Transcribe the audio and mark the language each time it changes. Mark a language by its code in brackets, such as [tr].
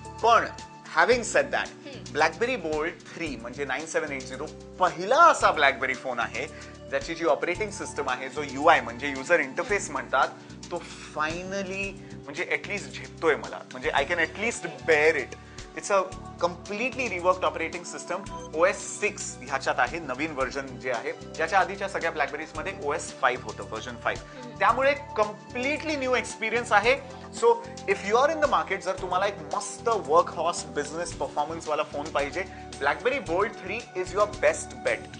[mr] पण [en] having said that, [mr] blackberry bolt 3 म्हणजे 9780 पहिला असा ब्लॅकबेरी फोन आहे ज्याची जी ऑपरेटिंग सिस्टम आहे, जो UI म्हणजे युजर इंटरफेस म्हणतात, तो फायनली म्हणजे ऍटलीस्ट झेपतोय मला. [en] म्हणजे I can at least bear it. It's a completely reworked operating system. [mr] OS 6 ह्याच्यात आहे नवीन व्हर्जन जे आहे, ज्याच्या आधीच्या सगळ्या ब्लॅकबेरीज मध्ये OS 5 होतं, व्हर्जन 5. त्यामुळे कम्प्लिटली न्यू एक्सपिरियन्स आहे. [en] so if you are in the market, [mr] जर तुम्हाला एक मस्त वर्क हॉर्स बिझनेस परफॉर्मन्स वाला फोन पाहिजे, blackberry bolt 3 [en] Is your best bet.